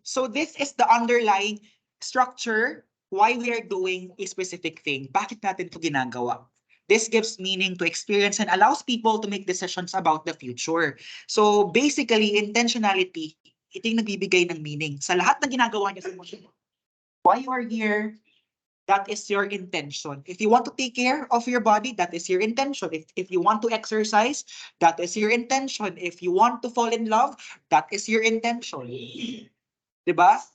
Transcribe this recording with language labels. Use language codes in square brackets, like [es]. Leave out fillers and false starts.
[en] So this is the underlying structure why we are doing a specific thing. [tl] Bakit natin ito ginagawa? [en] This gives meaning to experience and allows people to make decisions about the future. [tl] So basically, intentionality, ito yung nagbibigay ng meaning sa lahat ng ginagawa niyo sa mundo. [en] Why you are here, that is your intention. If you want to take care of your body, that is your intention. If you want to exercise, that is your intention. If you want to fall in love, that is your intention. Diba?